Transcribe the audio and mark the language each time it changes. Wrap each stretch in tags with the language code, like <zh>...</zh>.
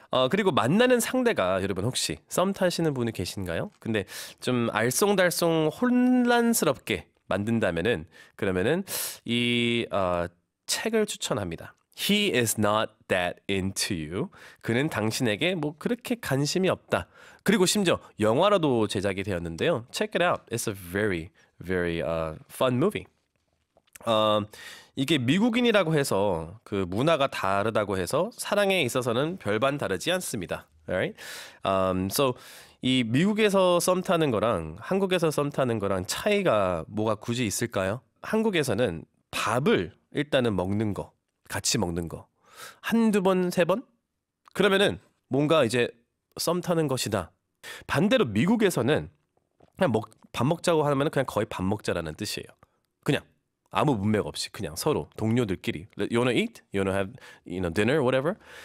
<ko>그리고 만나는 상대가 여러분 혹시 썸 타시는 분이 계신가요? 근데 좀 알쏭달쏭 혼란스럽게 만든다면은 그러면은 이 책을 추천합니다.</ko> <en>He is not that into you.</en> <ko>그는 당신에게 뭐 그렇게 관심이 없다. 그리고 심지어 영화로도 제작이 되었는데요.</ko> <en>Check it out. It's a very, very fun movie.</en> <ko>이게 미국인이라고 해서 그 문화가 다르다고 해서 사랑에 있어서는 별반 다르지 않습니다.</ko> <en>Alright?</en> <ko>So 이 미국에서 썸 타는 거랑 한국에서 썸 타는 거랑 차이가 뭐가 굳이 있을까요? 한국에서는 밥을 일단은 먹는 거, 같이 먹는 거. 한두 번, 세 번? 그러면은 뭔가 이제 썸 타는 것이다. 반대로 미국에서는 그냥 밥 먹자고 하면 그냥 거의 밥 먹자라는 뜻이에요. 그냥 아무 문맥 없이 그냥 서로 동료들끼리</ko> <en>You wanna eat? You wanna have dinner? Whatever.</en>